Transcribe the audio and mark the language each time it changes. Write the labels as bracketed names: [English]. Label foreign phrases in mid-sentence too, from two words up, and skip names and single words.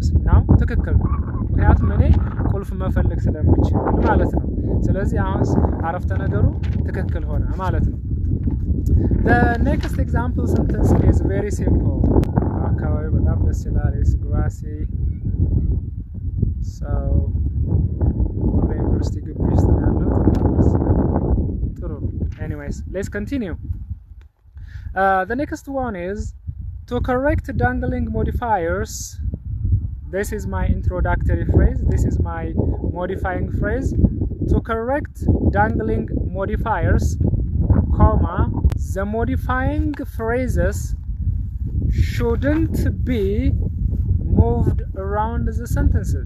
[Amharic] Now ትክክል ነው፣ ምክንያቱም እኔ ቁልፍ መፈለግ ስለምችል ማለት ነው። ስለዚህ አሁን አረፍተ ነገሩ ትክክል ሆነ ማለት ነው። [English] The next example sentence is very simple. [Amharic] አካባቢ በጣም ደስ ይላል። [English] It's grassy. [Amharic] So ወደ ዩኒቨርሲቲ ግቢ ውስጥ ነው ያለው። ጥሩ ነው። [English] Anyways, let's continue. The next one is to correct dangling modifiers. This is my introductory phrase. This is my modifying phrase. To correct dangling modifiers, comma, the modifying phrases shouldn't be moved around the sentences.